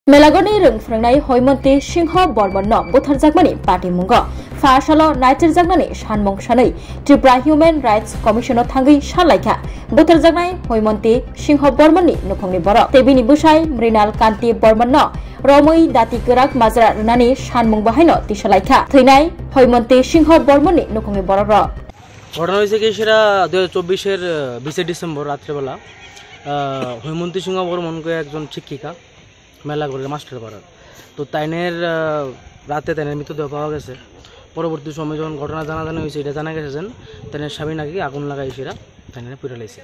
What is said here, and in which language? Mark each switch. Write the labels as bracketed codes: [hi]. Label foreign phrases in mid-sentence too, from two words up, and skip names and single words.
[brx] मेलागरनि रोंफ्रांनाय हयमन्ति सिंह बर्मन बुथारजागमानि पार्टी मुंग फासाल नायथिरजागनानै सानमं सानै त्रिपुरा हिउमेन राइट्स कमिशनाव थांगै सालायखा बुथारजागनाय हयमन्ति सिंह बर्मननि नखंनि बर तेबिनि बुसाय मृणाल कान्ति बर्मन रमै दाति गोराक माजरा रुनानि सानमं बाहायनो तिसालायखा थैनाय हयमन्ति सिंह बर्मननि नखंनि बर [bn] ঘটনা হয়েছে কি সেটা 2024-এর 20 ডিসেম্বর রাত্রেবেলা হৈমন্তী সিংহ বর্মনকে একজন শিক্ষিকা মেলাগড়ের মাস্টার পাড়ার তো তাইনের রাতে তাইনের মৃতদেহ পাওয়া গেছে। পরবর্তী সময় যখন ঘটনা জানাজানি হয়েছে এটা জানা গেছে যে তাইনের স্বামী নাকি আগুন লাগাই সেরা তাইনের পুড়ে লাইছে।